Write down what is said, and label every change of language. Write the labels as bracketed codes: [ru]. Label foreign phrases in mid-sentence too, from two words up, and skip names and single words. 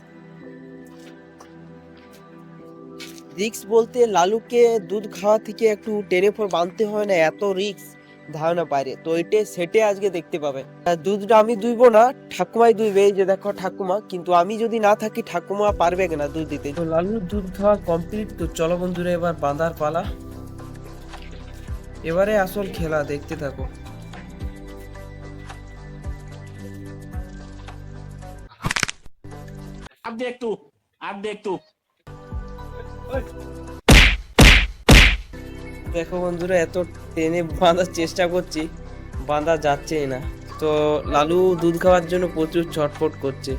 [bn] রিক্স বলতে লালুকে দুধ খাওয়া থেকে একটু টেনে ফোর বাঁধতে হয় না, এত রিক্স ধারণা বাইরে। তো সেটে আজকে দেখতে পাবে। দুধটা আমি দুইবো না, ঠাকুমাই দুইবে। এই যে দেখো ঠাকুমা, কিন্তু আমি যদি না থাকি ঠাকুমা পারবে না দুধ দিতে। তো লালুর দুধ খাওয়া কমপ্লিট। তো চলো বন্ধুরা, এবার বাঁধার পালা। এবারে আসল খেলা, দেখতে থাকো। [hi] अब देख तू, अब देख तू। [bn] দেখো বন্ধুরা, এত টেনে বাঁধার চেষ্টা করছি, বাঁধা যাচ্ছেই না। তো লালু দুধ খাওয়ার জন্য প্রচুর ছটফট করছে।